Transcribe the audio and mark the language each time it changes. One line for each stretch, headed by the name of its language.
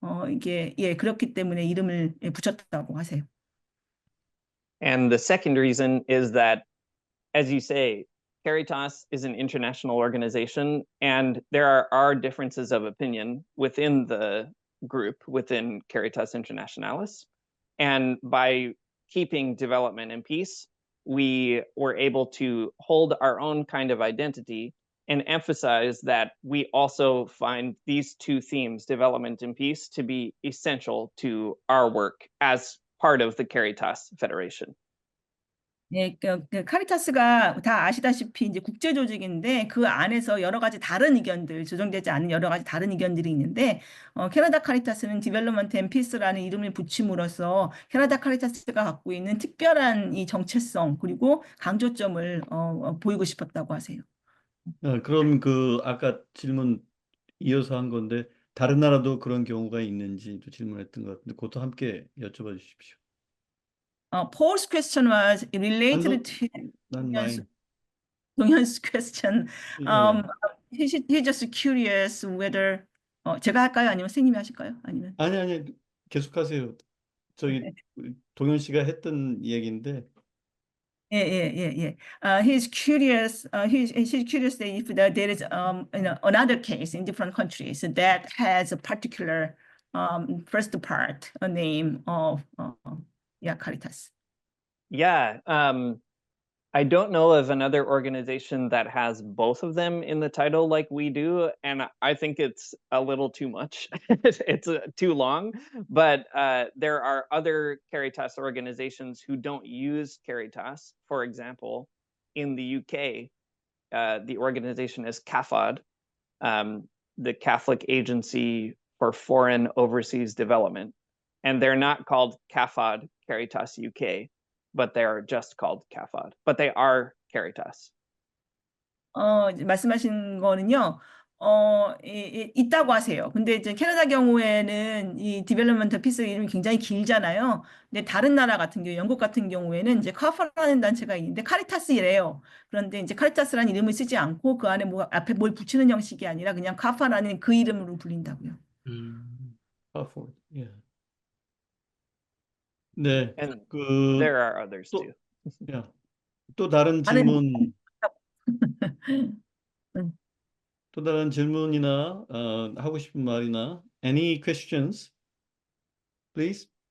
Korean: 이게 그렇기 때문에 이름을 붙였다고 하세요.
English: And the second reason is that, as you say, Caritas is an international organization, and there are differences of opinion within the group, within Caritas Internationalis. And by keeping development and peace, we were able to hold our own kind of identity and emphasize that we also find these two themes, development and peace, to be essential to our work as part of the Caritas Federation.
Korean: 예, 카리타스가 다 아시다시피 이제 국제 조직인데 그 안에서 여러 가지 다른 의견들, 조정되지 않은 여러 가지 다른 의견들이 있는데 캐나다 카리타스는 디벨롭먼트 앤 피스라는 이름을 붙임으로써 캐나다 카리타스가 갖고 있는 특별한 이 정체성 그리고 강조점을 보이고 싶었다고 하세요. 그럼 아까 질문 이어서 한 건데 다른 나라도 그런 경우가 있는지도 질문했던 것 같은데 그것도 함께 여쭤봐 주십시오.
English: Paul's question was related to Not mine. 동현's question.
Korean: 예.
English: He's just curious whether
Korean: 제가 할까요? 아니면 선생님이 하실까요? 아니면 아니 계속하세요. 저기 동현 씨가 했던 얘기인데.
English: 예. He's curious. He's curious that if there is another case in different countries that has a particular first part, a name of Caritas. Yeah, I don't know of another organization that has both of them in the title like we do, and I think it's a little too much. It's too long, but there are other Caritas organizations who don't use Caritas. For example, in the UK, the organization is CAFOD, the Catholic Agency for Foreign Overseas Development, and they're not called CAFOD Caritas UK, but they are just called CAFOD, but they are Caritas.
Korean: 말씀하신 거는요, 있다고 하세요. 근데 이제 캐나다 경우에는 이 디벨롭먼트 피스 이름이 굉장히 길잖아요. 근데 다른 나라 같은 경우, 영국 같은 경우에는 이제 카파라는 단체가 있는데 카리타스이래요. 그런데 이제 카리타스라는 이름을 쓰지 않고 그 안에 앞에 뭘 붙이는 형식이 아니라 그냥 카파라는 그 이름으로 불린다고요.
English: Hartford, yeah.
Korean: 네,
English: And there are others too.
Korean: 또 다른 질문, 또 다른 질문이나 하고 싶은 말이나
English: any questions, please?